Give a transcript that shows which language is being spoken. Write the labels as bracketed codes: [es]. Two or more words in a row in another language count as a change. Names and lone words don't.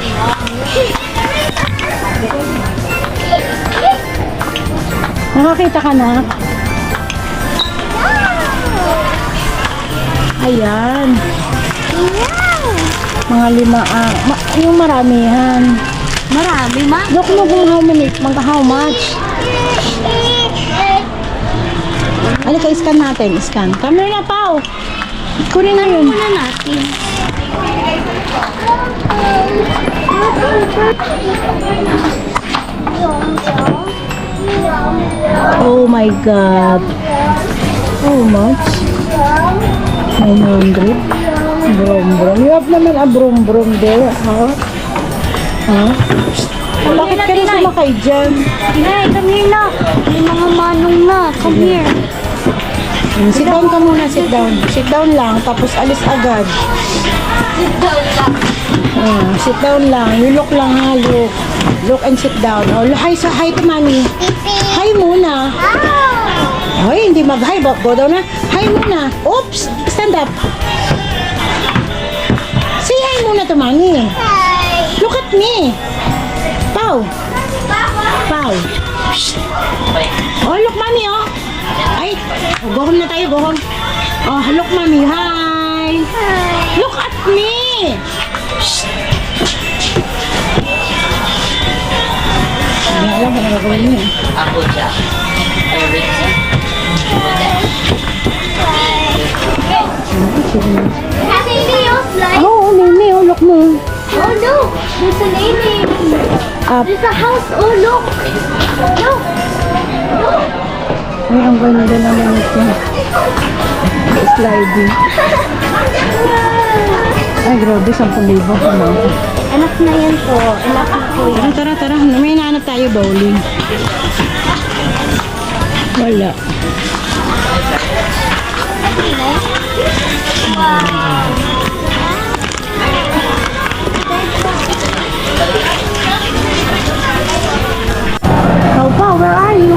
[tl] Nakakita ka na? Ayan. Mga lima, yung maramihan. Marami ma. [en] Look [tl] mo kung [en] how much. [tl] Halika, scan natin. [en] Scan. Come here na, Pao. [tl] Kunin na yun. Muna natin. [en] Oh my God. How much? 900. Brom-brom. You have naman a brom-brom there, ha? Ha? [tl] Bakit ka rin sumakay dyan? Inay, [en] come here [tl] na. May mga manong na. [en] Come here. Sit down [tl] ka muna, [en] sit down. Sit down [tl] lang, tapos alis agad. [en] Sit down lang. Sit down lang. You look [tl] lang ha, [en] look. Look and sit down. Oh, hi to mommy. Hi muna. [tl] Ay, hindi mag-hi. [en] Go down na. Hi muna. Oops! Stand up. Say hi muna to mommy. Look at me. Pau. Pau. Oh, look mommy oh. Ay, go home [tl] na tayo, [en] go home. Oh, look mommy. Hi. Look at me. [tl] Hindi alam kung ano gawin niya. Ako siya. Kasi Leo's like, [en] Oh, Nene, oh, look mo. oh look, there's a lady. Up. There's a house. Oh look. Look. [tl] Ay, ang ganda naman ito. sliding. Ay, grabe, 10,000 pa na. Anak na yan po. Anak na po yan. Tara, tara, tara. May nahanap tayo bowling. Wala. Pau, [en] where are you?